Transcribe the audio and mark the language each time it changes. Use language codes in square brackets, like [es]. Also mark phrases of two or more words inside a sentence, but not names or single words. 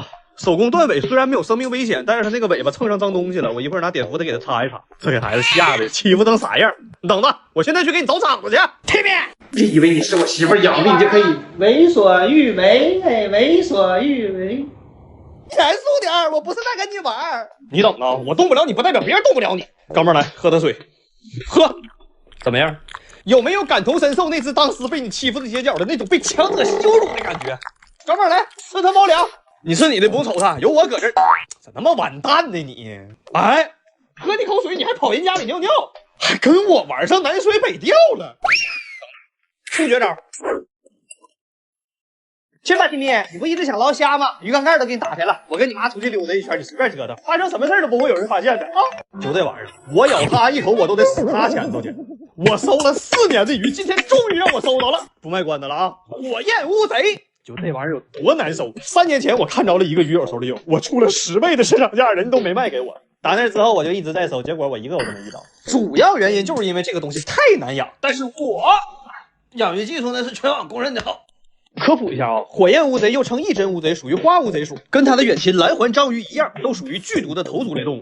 [zh] 手工斷尾雖然沒有生命危險，但是他那個尾巴蹭上髒東西了，我一會兒拿碘伏得給他擦一擦。這給孩子嚇的，欺負成啥樣？你等着，我現在去給你找場子去。Timmy，別以為你是我媳婦養的，你就可以為所欲為，為所欲為。嚴肅點，我不是在跟你玩。你等着，我動不了你，不代表別人動不了你。哥們兒來，喝點水，喝。怎麼樣？有沒有感同身受那隻當時被你欺負的街角的那種被強者羞辱的感覺？哥們兒來，吃他貓糧。你吃你的，不用瞅他，有我搁這兒。怎麼那麼完蛋呢你？哎，喝你口水你還跑人家裡尿尿，還跟我玩上南水北調了。出絕招。去吧 ，Timmy，你不一直想撈蝦嗎？魚缸蓋都給你打開了，我跟你媽出去溜達一圈，你隨便折騰，發生什麼事都不會有人發現的啊！就這玩意兒，我咬他一口，我都得死他前頭去。我收了4年的魚，今天終於讓我收到了，不賣關子了啊！火焰烏賊。就这玩意儿有多难收？3年前我看着了一个鱼友手里有，我出了10倍的市场价，人都没卖给我。打那之后我就一直在收，结果我一个我都没遇到。主要原因就是因为这个东西太难养，但是我养鱼技术那是全网公认的好。科普一下啊，火焰乌贼又称异针乌贼，属于花乌贼属，跟它的远亲蓝环章鱼一样，都属于剧毒的头足类动物。